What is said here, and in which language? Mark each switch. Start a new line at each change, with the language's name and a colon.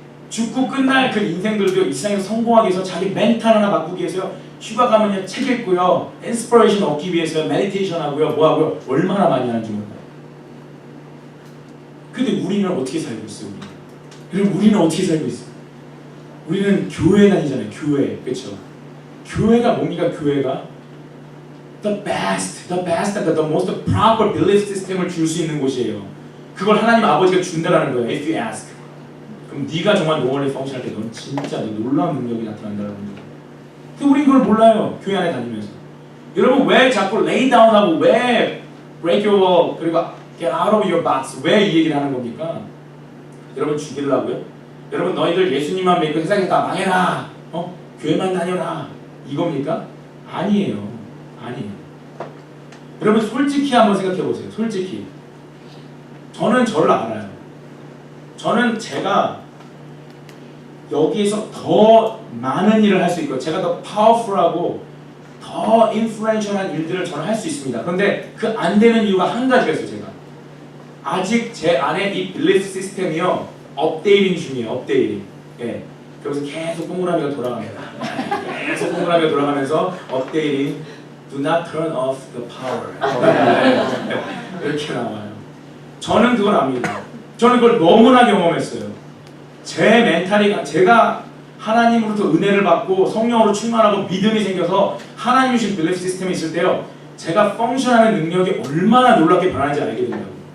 Korean: 죽고 끝날 그 인생들도 이 세상에서 성공하기 위해서 자기 멘탈 하나 바꾸기 위해서 휴가 가면요 책 읽고요 인스피레이션 얻기 위해서 메디테이션 하고요 뭐 하고요 얼마나 많이 하는지 몰라요. 근데 우리는 어떻게 살고 있어요? 그럼 우리는 어떻게 살고 있어요? 우리는 교회 다니잖아요. 교회 그렇죠? 교회가 뭡니까? 교회가
English: the best, the most proper belief system
Korean: 을 줄 수 있는 곳이에요. 그걸 하나님 아버지가 준다라는 거예요.
English: If you ask.
Korean: 그럼 네가 정말 노원리 펑션할 때 넌 진짜 놀라운 능력이 나타난다는 거예요. 근데 우린 그걸 몰라요. 교회 안에 다니면서. 여러분 왜 자꾸
English: lay down
Korean: 하고 왜
English: break your wall
Korean: 그리고
English: get out of your box
Korean: 왜 이 얘기를 하는 겁니까? 여러분 죽이려고요? 여러분 너희들 예수님만 믿고 세상에 다 망해라. 교회만 다녀라. 이겁니까? 아니에요. 아니에요. 여러분 솔직히 한번 생각해 보세요. 솔직히. 저는 저를 알아요. 저는 제가 여기에서 더 많은 일을 할 수 있고 제가 더 파워풀하고 더 인플루언셜한 일들을 저는 할 수 있습니다. 그런데 그 안 되는 이유가 한 가지가 있어요. 제가 아직 제 안에 이 빌리프 시스템이요 업데이팅 중이에요. 업데이팅. 예. 그래서 계속 동그라미가 돌아갑니다. 계속 동그라미가 돌아가면서 업데이팅.
English: Do not turn off the power.
Korean: 이렇게 나와요. 저는 그걸 압니다. 저는 그걸 너무나 경험했어요. 제 멘탈이 제가 하나님으로부터 은혜를 받고 성령으로 충만하고 믿음이 생겨서 하나님이 주신 빌리프 시스템이 있을 때요. 제가 펑션하는 능력이 얼마나 놀랍게 변하는지 알게 된다고요.